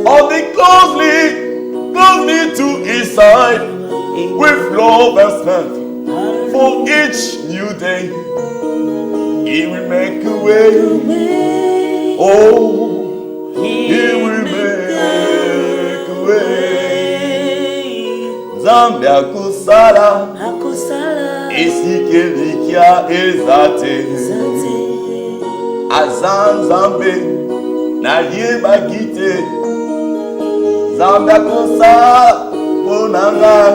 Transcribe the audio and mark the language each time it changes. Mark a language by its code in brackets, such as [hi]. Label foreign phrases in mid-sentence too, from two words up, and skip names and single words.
[en] I'll be closely to His side with love and strength for each new day. He will make a way. Oh, He will make a way. [ln] Nzambe akusala Akusala. esikelikia ezate. Aza Nzambe nayebaki te. Nzambe akusala ponanga.